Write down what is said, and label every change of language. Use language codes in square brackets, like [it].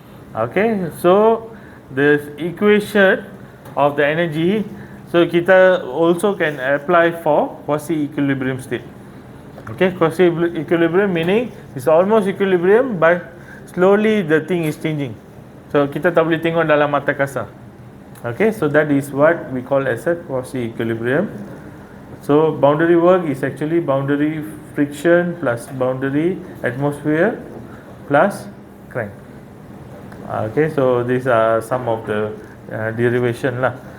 [en] Okay, so the equation of the energy, so kita also can apply for quasi equilibrium state. Okay, quasi equilibrium meaning it's almost equilibrium but slowly the thing is changing. [ms] So kita tak boleh tengok dalam mata kasar. [en] Okay, so that is what we call as a quasi equilibrium. So boundary work is actually boundary friction plus boundary atmosphere plus crank. Okay, so these are some of the derivation lah.